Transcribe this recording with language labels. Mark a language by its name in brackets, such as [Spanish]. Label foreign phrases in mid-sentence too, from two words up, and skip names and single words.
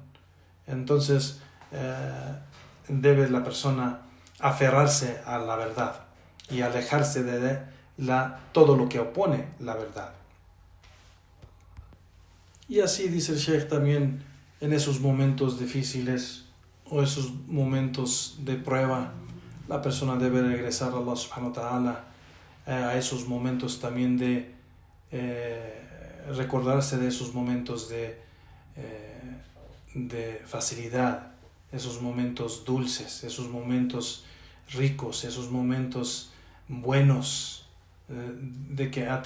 [Spanish] Entonces debe la persona aferrarse a la verdad y alejarse de todo lo que opone la verdad. Y así dice el Sheikh también en esos momentos difíciles o esos momentos de prueba, la persona debe regresar a Allah [Arabic] سبحانه وتعالى, [Spanish] a esos momentos también de recordarse de esos momentos de facilidad, esos momentos dulces, esos momentos ricos, esos momentos buenos de que ha